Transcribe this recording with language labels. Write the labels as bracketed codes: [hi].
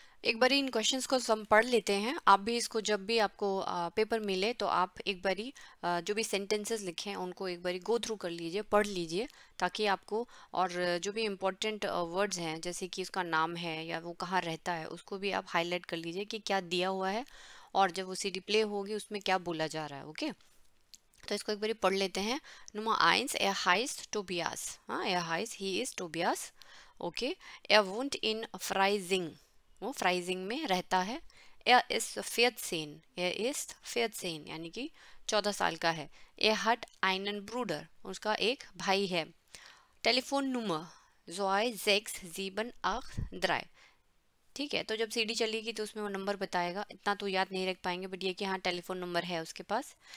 [hi] एक बारी इन क्वेश्चंस को हम पढ़ लेते हैं। आप भी इसको जब भी आपको पेपर मिले तो आप एक बारी जो भी सेंटेंसेस लिखे हैं उनको एक बारी गो थ्रू कर लीजिए, पढ़ लीजिए, ताकि आपको और जो भी इम्पोर्टेंट वर्ड्स हैं जैसे कि उसका नाम है या वो कहाँ रहता है उसको भी आप हाईलाइट कर लीजिए कि क्या दिया हुआ है और जब वो सीडी प्ले होगी उसमें क्या बोला जा रहा है। ओके, तो इसको एक बारी पढ़ लेते हैं। [de] Nummer 1, er heißt Tobias। हाँ, er heißt, [en] he is Tobias। [de] ओके, er wohnt in Freising। [hi] वो फ्राइजिंग में रहता है। [de] Er ist 14। er ist 14 [hi] यानी कि 14 साल का है। [de] Er hat einen Bruder। [hi] उसका एक भाई है। Telephone number 26783। ठीक है, तो जब सीडी चलेगी तो उसमें वो नंबर बताएगा। इतना तो याद नहीं रख पाएंगे, बट ये कि हाँ टेलीफोन नंबर है उसके पास।